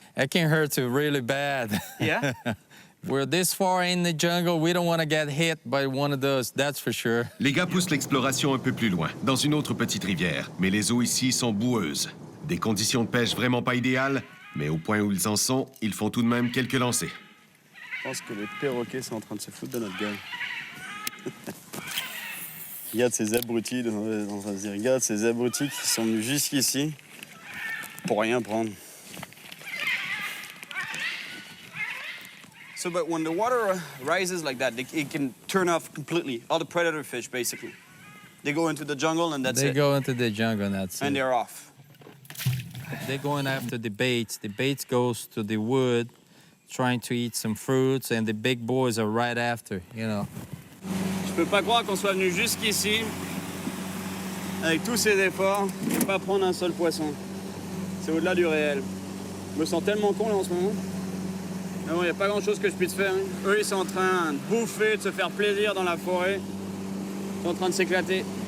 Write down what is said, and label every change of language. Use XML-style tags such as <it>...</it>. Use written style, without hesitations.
<en>It can hurt you really bad. Yeah? We're this far in the jungle, we don't want to get hit by one of those, that's for sure.</en> <fr>Les gars poussent l'exploration un peu plus loin, dans une autre petite rivière. Mais les eaux ici sont boueuses. Des conditions de pêche vraiment pas idéales, mais au point où ils en sont, ils font tout de même quelques lancers. Je pense que les perroquets sont en train de se foutre de notre gueule. Regarde ces abrutis, regarde ces abrutis qui sont venus jusqu'ici pour rien prendre.</fr> <en>So, but when the water rises like that, it can turn off completely. All the predator fish, basically. They go into the jungle and that's They it. go into the jungle and that's And it. they're off. They're going after the baits. The baits goes to the wood, trying to eat some fruits, and the big boys are right after, you know.</en> <fr>Je peux pas croire qu'on soit venu jusqu'ici avec tous ces efforts et pas prendre un seul poisson. C'est au-delà du réel. Je me sens tellement con là en ce moment. Mais bon, il n'y a pas grand-chose que je puisse faire. Hein. Eux, ils sont en train de bouffer, de se faire plaisir dans la forêt. Ils sont en train de s'éclater.</fr>